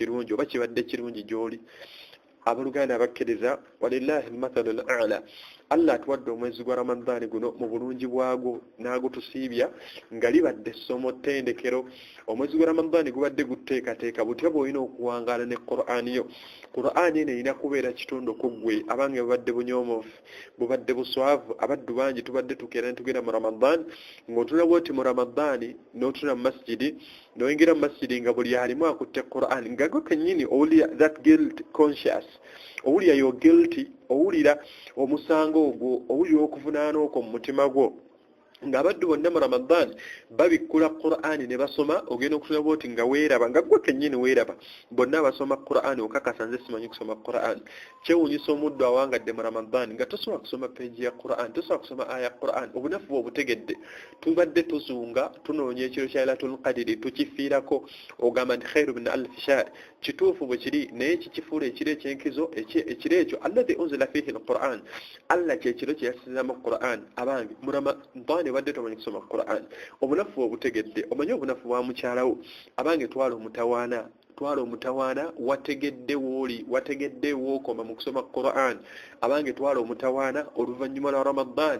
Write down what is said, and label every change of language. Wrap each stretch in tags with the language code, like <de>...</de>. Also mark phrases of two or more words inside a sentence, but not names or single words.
<lg>kirungi oba kibadde kirungi gy'oli abooluganda abakkiriza</lg> <ar>ولله المثل الأعلى</ar> <lg>Allah atuwadde omwezi gwa ramadani guno mu bulungi bwagwo n'agutusiibya nga libadde essomo ttendekero omwezi gwa ramadani gubadde guteekateeka butya bw'olina okuwangaala ne Qur'ani yo Qur'ani eno erina kubeera kitundu ku ggwe abange bubadde bunyoomofu bubadde buswavu abaddu bangi tubadde tukeera ne tugenda mu ramadani ng'otula bwoti mu ramadani n'otula mu masjidi n'oyingira mu masjidi nga buli alimu akutte Qur'ani nga gwe kennyini owulira</lg> <en>that guilt conscious</en> <lg>owulira yo guilty owulira omusango ogwo owulira okuvunaana okwo mu mutima gwo ng'abaddu bonna mu ramadan babikkula Qur'ani ne basoma ogenda okutula bwoti nga weeraba nga gwe kennyini weeraba bonna basoma Qur'ani okakasa nze simanyi kusoma Qur'ani kyewuunyisa omuddu awangadde mu ramadan nga tosobola kusoma peegi ya Qur'ani tosobola kusoma aya ya Qur'ani obunafu bwe obutegedde tubadde tuzunga tunoonya ekiro kya Laylatul Qadri tukifiirako ogamba nti</lg> <ar>خير من ألف شهر</ar> <lg>kituufu bwe kiri naye kikifuula ekiro ekyenkizo ekiro ekyo</lg> <ar>الذي أنزل فيه القرآن</ar> <lg>Allah kyekiro kye yasizaamu Qur'an abange mu ramadan badde tomanyi kusoma Qur'an obunafu obutegedde omanyi obunafu bwa mukyalawo abange twala omutawaana wategedde wooli wategedde wookoma mu kusoma Qur'an abange twala omutawaana oluvannyuma lwa ramadan</lg>